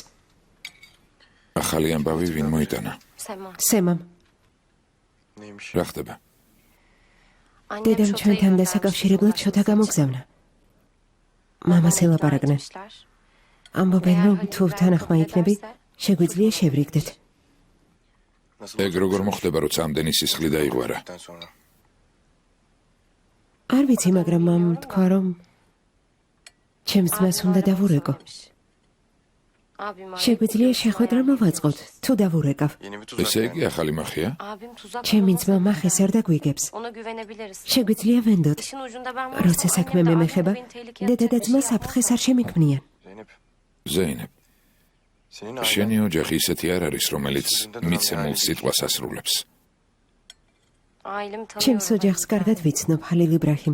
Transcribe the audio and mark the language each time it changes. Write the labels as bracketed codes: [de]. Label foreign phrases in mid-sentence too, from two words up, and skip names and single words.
[ka] ახალი ამბავი ვინ მოიტანა? Sema. სემამ, [tr] Neymiş? [ka] რა ხდება? [tr] Annem [ka] დედამ [tr] şotayı [ka] ჩვენთან [tr] göndermiş [ka] დასაკავშირებლად [tr] bizim [ka] შოთა [tr] başımıza. [ka] გამოგზავნა. მამას [tr] Babamı ikna [ka] ელაპარაკნენ. [tr] etmişler. [ka] ამბობენ, [tr] Eğer [ka] რომ Halil თუ İbrahim თანახმა [tr] kabul [ka] იქნები, [tr] ederse, [ka] შეგვიძლია შევრიგდეთ. [tr] Nasıl [ka] ეგ როგორ მოხდება, როცა ამდენი სისხლი დაიღვარა? [tr] olduktan sonra? [ka] არ ვიცი, მაგრამ მამ თქვა, რომ ჩემს ძმას [tr] Abim [ka] უნდა [tr] aramak [ka] დავურეკო. [tr] istemiş. Abim arayıp [ka] შეგვიძლია [tr] bir [ka] შეხვედრა [tr] yardım [ka] მოვაწყოთ, თუ დავურეკავ. [tr] Yeni bir tuzak [ka] ესე იგი [tr] yani. [ka] ახალი მახია? [tr] Abim tuzak [ka] ჩემი [tr] kurmasa [ka] ძმა [tr] da [ka] მახეს არ დაგვიგებს. [tr] ona güvenebiliriz. [ka] შეგვიძლია ვენდოთ. [tr] İşin ucunda ben [ka] როცა [tr] varsam [ka] საქმე [tr] annem de [ka] მემეხება, [tr] annem de beni tehlikeye [ka] დედა და [tr] atacak bir [ka] ძმა [tr] şey [ka] საფრთხეს [tr] yapmaz. [ka] არ შემიქმნიან. Zeynep. ზეინებ, [tr] Senin [ka] შენი [tr] ailen [ka] ოჯახი ისეთი არ არის, რომელიც მიცემულ სიტყვას ასრულებს. [tr] Ailemi [ka] ჩემს [tr] tanıyorum. [ka] ოჯახს კარგად vicნობ, Halil İbrahim.